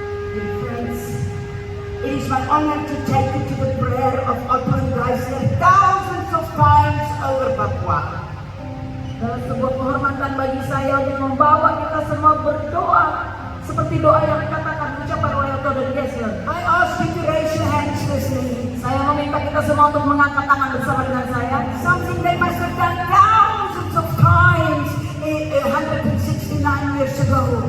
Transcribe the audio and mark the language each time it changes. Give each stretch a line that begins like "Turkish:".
English: Dear friends, it is my honor to take you to the prayer of Otto Geisler thousands of times over Papua.
Indonesian: Dalam sebuah kehormatan bagi saya untuk membawa kita semua berdoa seperti doa yang dikatakan ucapan oleh Otto dan Geisler.
English: I ask you to raise your hands listening.
Indonesian: Saya meminta kita semua untuk mengangkat tangan bersama dengan saya.
English: Something they must have done thousands of times 169 years ago.